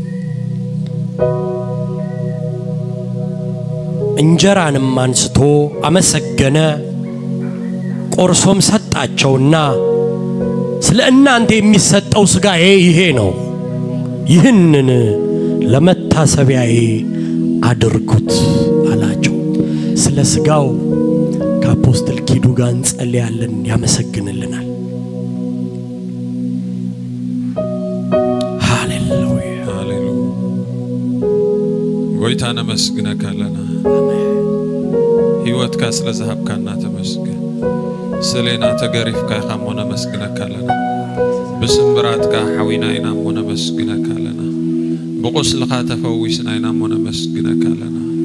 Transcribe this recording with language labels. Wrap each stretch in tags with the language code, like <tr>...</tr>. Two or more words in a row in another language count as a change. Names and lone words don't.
<am>እንጀራንም አንስቶ አመሰገነ፣ ቆርሶም ሰጣቸውና ስለ እናንተ የሚሰጠው ሥጋዬ ይሄ ነው፣ ይህንን ለመታሰቢያዬ አድርጉት አላቸው። ስለ ሥጋው ከአፖስትል ኪዱ ጋር እንጸልያለን፣ ያመሰግንልናል። ሃሌሉያ</am> <ti>ሃሌሉያ። ጎይታ ነመስግነካ ኣለና። ህይወትካ ስለ ዝሃብካና ተመስገን። ስለና ተገሪፍካ ኢኻ እሞ ነመስግነካ ኣለና። ብስምብራትካ ሓዊና ኢና እሞ ነመስግነካ ኣለና። ብቁስልካ ተፈዊስና ኢና እሞ ነመስግነካ ኣለና።</ti>